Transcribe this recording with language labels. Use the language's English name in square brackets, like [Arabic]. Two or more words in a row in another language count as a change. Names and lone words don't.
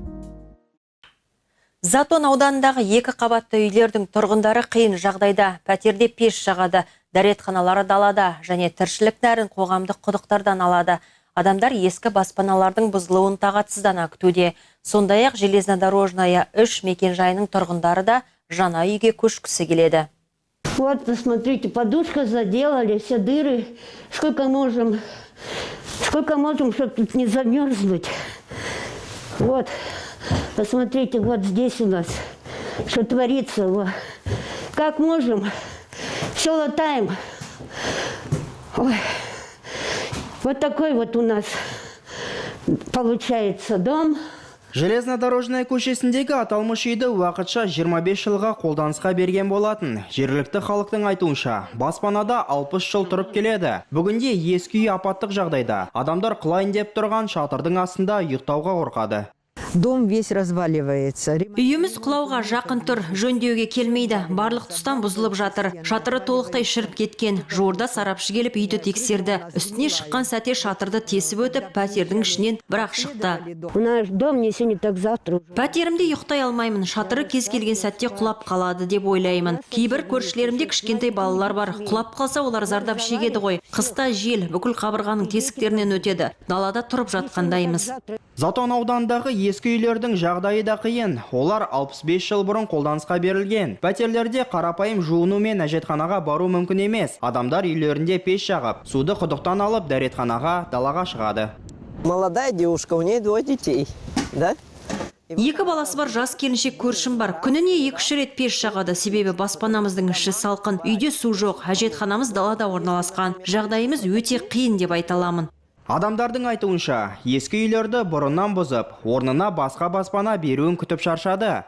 [Kazakh] Затон ауданындағы 2 қабатты үйлердің тұрғындары қиын жағдайда. Пәтерде пеш жағады, дәретханалары далада және тіршілік нәрін қоғамдық құдықтардан алады. Адамдар ескі баспаналардың бұзылуын тағатсыздана күтуде. Сондай-ақ железнодорожная 3 мекен-жайының тұрғындары да жаңа үйге көшкісі келеді. [Russian] Вот, посмотрите, подушка заделали, все дыры. Сколько можем Сколько можем, чтобы тут не замерзнуть. Вот, посмотрите, вот здесь у нас, что творится. Вот. Как можем, все латаем. Ой. Вот такой вот у нас получается дом. [Kazakh] Железнодорожная көшесіндегі аталмыш үйді уақытша 25 жылға қолданысқа берген болатын. Жергілікті халықтың айтуынша, баспанада 60 жыл тұрып келеді. Бүгінде ескі үй апаттық жағдайда. Адамдар құлайын деп тұрған шатырдың астында ұйықтауға қорқады. [Russian] Дом весь разваливается. [Kazakh] Үйіміз құлауға жақын тұр, жөндеуге келмейді. Барлық тұстан бұзылып жатыр. Шатыры толықтай шіріп кеткен. Жуырда сарапшы келіп үйді тексерді. Үстіне шыққан сәте шатырды тесіп өтіп, пәтердің ішінен бірақ шықты. [Russian] Наш дом не сегодня, так завтра. [Kazakh] Пәтерімде ұйықтай алмаймын. Шатыры кез келген сәтте құлап қалады деп ойлаймын. Кейбір көршілерімде кішкентай балалар бар. Құлап қалса олар зардап шегеді ғой. Қыста жел бүкіл қабырғаның тесіктерінен өтеді. Далада тұрып жатқандаймыз. Затон аудандағы ескі үйлердің жағдайы да қиын. Олар 65 жыл бұрын қолданысқа берілген. Пәтерлерде қарапайым жуыну мен әжетханаға бару мүмкін емес. Адамдар үйлерінде пеш жағып, суды құдықтан алып дәретханаға, далаға шығады. [Russian] Молодая девушка, у нее 2 детей, да? [Kazakh] Екі баласы бар жас келіншек көршім бар. Күніне 2-3 рет пеш жағады, себебі баспанамыздың іші салқын. Үйде су жоқ, әжетханамыз далада орналасқан. Жағдайымыз өте қиын деп айта аламын. Адамдардың айтуынша, ескі үйлерді бұрыннан бұзып, орнына басқа баспана беруін күтіп шаршады.